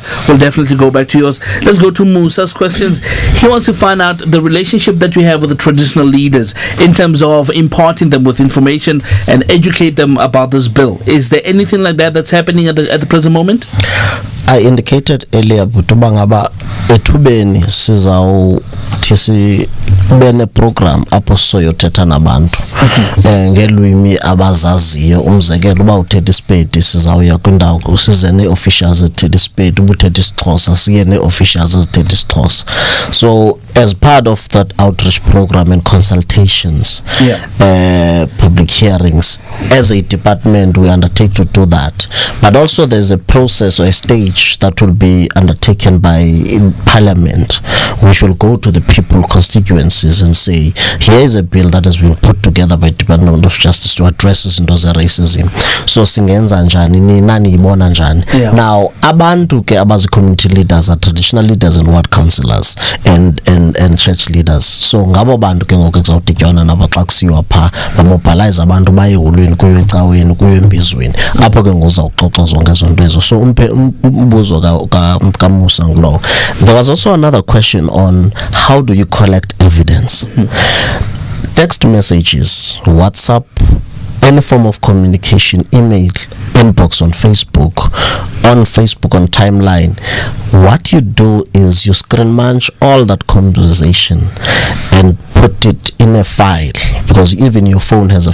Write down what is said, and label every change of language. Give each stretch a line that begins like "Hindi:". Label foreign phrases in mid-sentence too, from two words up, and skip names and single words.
English: We'll definitely go back to yours. Let's go to Musa's questions. He wants to find out the relationship that you have with the traditional leaders in terms of imparting them with information and educate them about this bill. Is there anything like that that's happening at the present moment? I indicated earlier
Xhosa: butubangaba etubeni sizawuthi bene program apho soyothetha nabantu ngelwimi abazaziyo. Umzekelo uba uthetha iSpedi sizawuya kwindawo size nee-officials ezithetha iSpedi, ubuthetha isiXhosa siye nee-officials ezithetha isiXhosa.
English: So as part of that outreach program and consultations, public hearings, as a department we undertake to do that, but also there's a process or a stage that will be undertaken by Parliament, which will go to the people constituencies and say, here is a bill that has been put together by Department of Justice to address racism.
Xhosa: So singenza njani, ni nani ibona njani.
English: Now
Xhosa: abantu ke abazi
English: community leaders are traditional leaders and ward councillors and church leaders. So
Xhosa: ngabo bantu ke ngoku ekuzawudityanwa nabo xa kusiwa pha bamobilize abantu baye eholweni kuyo ecaweni kuyo embizweni apho ke ngozawuxoxa zonke ezo nto ezo. So umbuzo kaMusa ngulowo.
English: There was also another question on how do you collect evidence. Text messages, WhatsApp, any form of communication, email, inbox on Facebook on timeline. What you do is you screen munch all that conversation and put it in a file, because even your phone has a